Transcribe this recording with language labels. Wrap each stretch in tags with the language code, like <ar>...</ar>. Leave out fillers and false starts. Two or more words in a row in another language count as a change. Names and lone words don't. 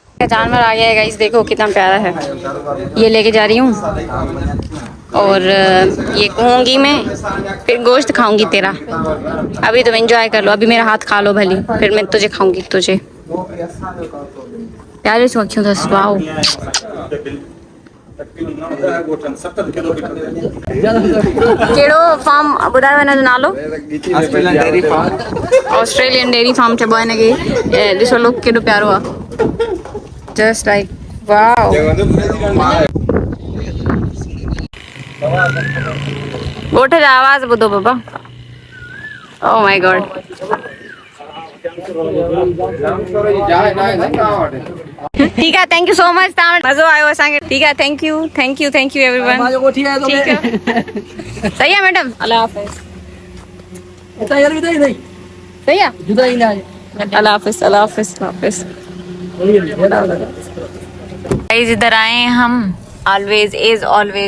<ur>جانور آ گیا ہے گائز، دیکھو کتنا پیارا ہے۔ یہ لیکے جا رہی ہوں اور یہ کہوں گی میں، پھر گوشت کھاؤں گی تیرا. ابھی تم انجوائے کر لو، ابھی میرا ہاتھ کھا لو بھلی، پھر میں تجھے کھاؤں گی تجھے. پیارے سے اکھیوں تھا واؤ.</ur> <sd>केड़ो फार्म ॿुधायो हिन जो नालो?</sd> <en>Australian dairy farm</en> <sd>चइबो आहे हिनखे। ॾिसो लुक केॾो प्यारो आहे,</sd> <en>just like wow.</en> <sd>ॻोठ जा आवाज़ ॿुधो बाबा।</sd> <en>Oh my God.</en> <ur>ٹھیک ہے,</ur> <en>Thank you so much.</en> <sd>मज़ो आयो असांखे।</sd> <ur>ٹھیک ہے,</ur> <en>thank you everyone.</en> <ur>ٹھیک ہے، صحیح ہے میڈم۔ اللہ حافظ. صحیح ہے، اللہ حافظ، اللہ حافظ، حافظ. ادھر آئے ہیں ہم,</ur> <en>always is always.</en>